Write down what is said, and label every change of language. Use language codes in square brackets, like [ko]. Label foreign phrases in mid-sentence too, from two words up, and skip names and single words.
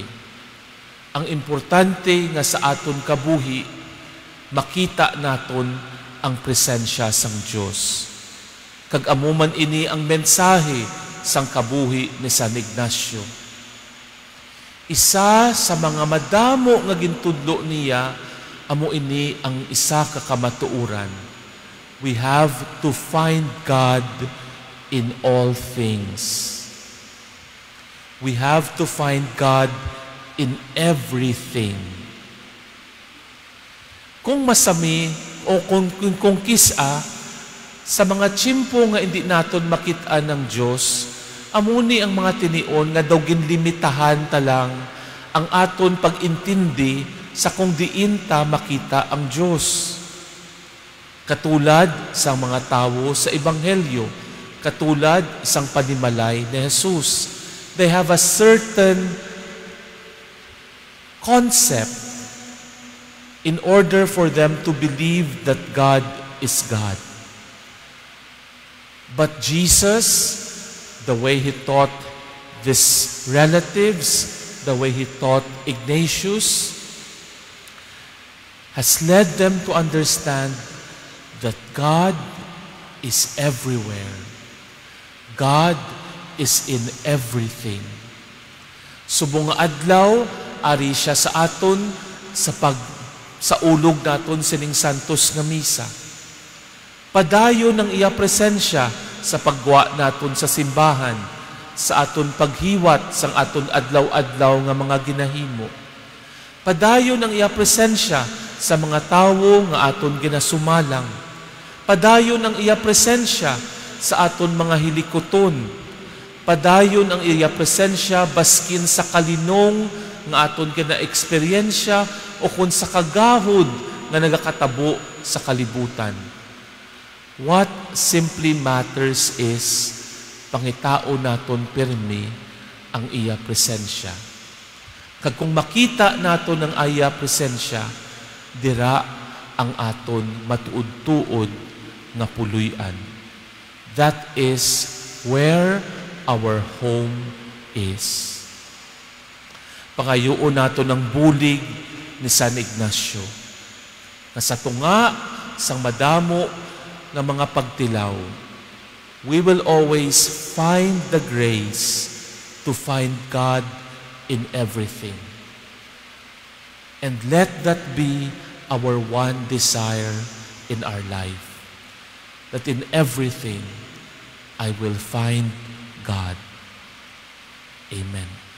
[hil] Ang importante nga sa aton kabuhi, makita naton ang presensya sang Diyos. Kag amo man ini ang mensahe sang kabuhi ni San Ignacio. Isa sa mga madamo nga gintudlo niya, amo ini ang isa ka kamatuoran. [en] We have to find God in all things. We have to find God in everything. [hil] Kung masami o kung kisa, sa mga tiyempo nga hindi naton makitaan ng Diyos, amuni ang mga tinion nga daw ginlimitahan talang ang aton pag-intindi sa kung diin ta makita ang Diyos. Katulad sa mga tawo sa Ebanghelyo, katulad sang panimalay ni Jesus. [en] They have a certain concept in order for them to believe that God is God. But Jesus, the way He taught these relatives, the way He taught Ignatius, has led them to understand that God is everywhere. God is in everything. [hil] Subong nga adlaw, ari siya sa aton sa ulog naton sining santos nga misa. Padayon ng iya presensya sa pagwa naton sa simbahan, sa aton paghiwat sang aton adlaw-adlaw nga mga ginahimo. Padayon ng iya presensya sa mga tawo nga aton ginasumalang. Padayon ang iya presensya sa aton mga hilikoton. Padayon ang iya presensya baskin sa kalinong nga aton kina-eksperyensya o kung sa kagahod nga nagakatabo sa kalibutan. [en] What simply matters is [hil] pangitao naton pirmi ang iya presensya. Kag kung makita naton ang iya presensya, dira ang aton matuod-tuod nga puluyan. [en] That is where our home is. [hil] Pangayoon naton ang bulig ni San Ignacio. Na sa tunga sang madamo ng mga pagtilaw, [en] we will always find the grace to find God in everything. And let that be our one desire in our life. That in everything, I will find God. Amen.